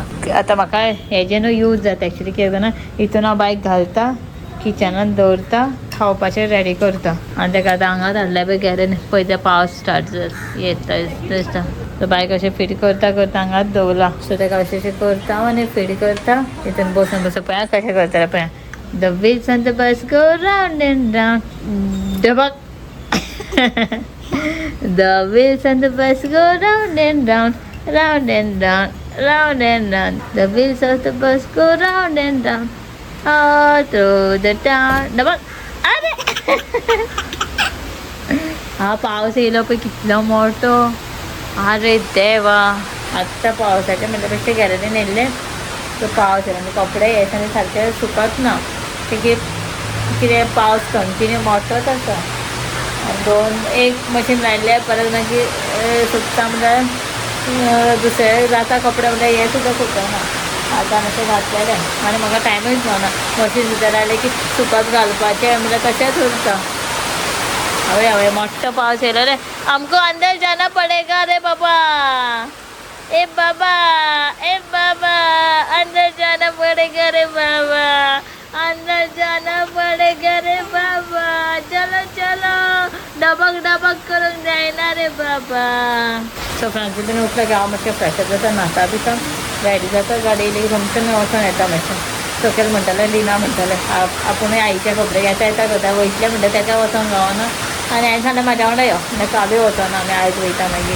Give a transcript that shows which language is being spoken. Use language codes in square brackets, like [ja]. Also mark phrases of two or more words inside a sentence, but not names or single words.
[kok] आतां म्हाका हेजे न्हू यूज जाता एक्चुली कितें करना हितून हांव बायक घालता किचनान दवरता खावपाचें रेडी करता आनी तेका आतां हांगा धाडल्या पळय गॅरेन पळय ते पावस स्टार्ट येता दिसता. सो बायक अशें फीड करता करता हांगाच दवरला. सो तेका अशें करता आनी फीड करता हितून बसून बसून पळया कशें करतलें पळया. [en] The wheels on the bus go round and round. Dabak. The wheels on the bus go round and round, round and round, round and round. The wheels of the bus go round and round, all through the town. [kok] Dabak. अरे हा पाऊस येयलो पळय कितलो मोठो. अरे देवा आत्ता पावसाच्या म्हणजे बेश्टे गॅलरीन येयल्ले तो पावस येयलो म्हणजे कपडे हे सारके सुकत ना. कितें पावस कंटिन्यू मोठोच आसा. एक मशीन लायले परत मागीर सुकता म्हणल्यार दुसरे जाता कपडे म्हणल्यार हे सुद्दां सुकना. आतां मातशें घातलेलें आनी म्हाका टायमूच मेळना. मशीन भितर लायलें की सुकत घालपाचें म्हणल्यार तशेंच उरता. हवे मोठो पावस येयलो रे. [hi] आमको अंदर जाना पडेगा रे बाबा. ए बाबा अंदर जाना पडेगा रे बाबा. अंदर जाना पडेगा रे बाबा. चलो चलो डबक करून जायना रे बाबा. [kok] सो फ्रांसी बीन उठला की हांव मातशें फ्रेश जाता न्हाता बिता रेडी जाता गाडी येयली की समजून वचून येता मातशें. सकयल म्हणटालें लिना म्हणटालें आपुणूय आईचे कपडे येता करता वयतले म्हणटा तेका वचोंक गावना आनी हांवें सांगलें म्हाज्या वांगडा यो म्हणल्यार काबी वचना आमी आयज वयता मागीर.